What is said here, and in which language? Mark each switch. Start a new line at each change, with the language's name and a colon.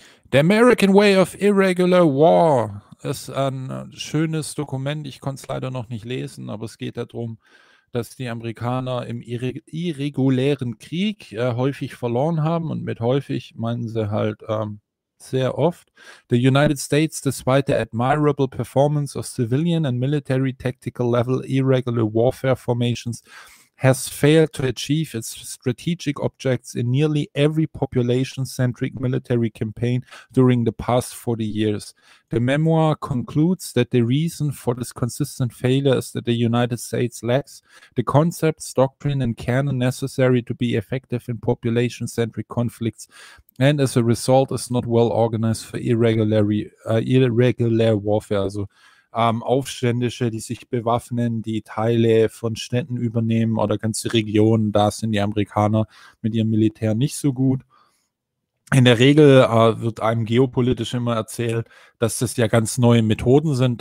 German: The American Way of Irregular War ist ein schönes Dokument. Ich konnte es leider noch nicht lesen, aber es geht darum, dass die Amerikaner im irregulären Krieg häufig verloren haben, und mit häufig meinen sie halt sehr oft.
English: The United States, despite the admirable performance of civilian and military tactical level irregular warfare formations, has failed to achieve its strategic objectives in nearly every population-centric military campaign during the past 40 years. The memoir concludes that the reason for this consistent failure is that the United States lacks the concepts, doctrine, and canon necessary to be effective in population-centric conflicts, and as a result is not well organized for irregular warfare.
German: Also, Aufständische, die sich bewaffnen, die Teile von Städten übernehmen oder ganze Regionen, da sind die Amerikaner mit ihrem Militär nicht so gut. In der Regel wird einem geopolitisch immer erzählt, dass das ja ganz neue Methoden sind.